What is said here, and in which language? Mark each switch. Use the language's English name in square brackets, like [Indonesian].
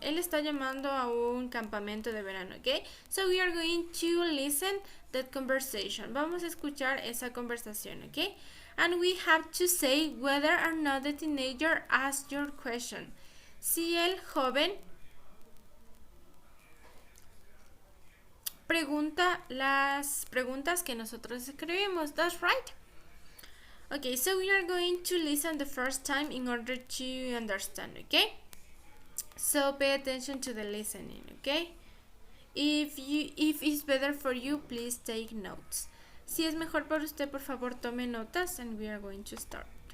[Spanish] Él está llamando a un campamento de verano, okay? [English] So we are going to listen that conversation. [Spanish] Vamos a escuchar esa conversación, okay? [English] And we have to say whether or not the teenager asked your question. [Spanish] Si el joven pregunta las preguntas que nosotros escribimos. [English] That's right. Okay, so we are going to listen the first time in order to understand, okay? So pay attention to the listening, okay? If it's better for you, please take notes. [Spanish] Si es mejor para usted, por favor, tome notas, [English] and we are going to start.